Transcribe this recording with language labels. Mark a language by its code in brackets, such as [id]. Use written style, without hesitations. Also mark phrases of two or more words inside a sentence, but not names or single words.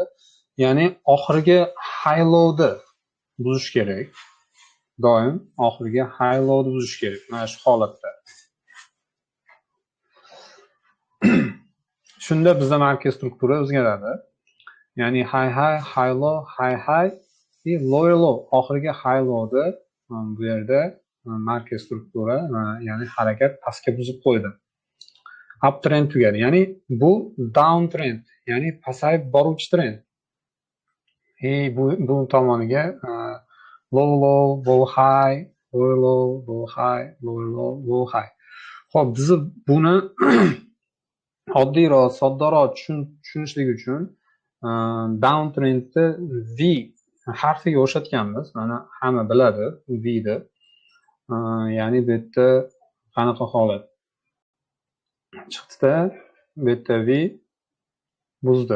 [uz] Ya'ni oxirgi [en] high low'ni [uz] buzish kerak. Doim oxirgi [en] high low'ni [uz] buzish kerak. Mana shu holatda. Shunda bizda market struktura o'zgaradi. [en] Ya'ni high low, low, [uz] oxirgi [en] high low'da [uz] bu yerda market struktura, ya'ni harakat pastga buzib qo'ydi. Uptrend tugadi. Ya'ni bu downtrend, ya'ni pasayib boruvchi trend. [en] Bu tomoniga low high, low high, low high. [uz] Xo'p, biz buni oddiyroq, soddaroq tushunishlik uchun downtrendni V harfiga o'xshatganmiz. Mana hamma biladi V ni. Ya'ni bu yerda qanaqa holat chiqdi-da, bu yerda V buzdi.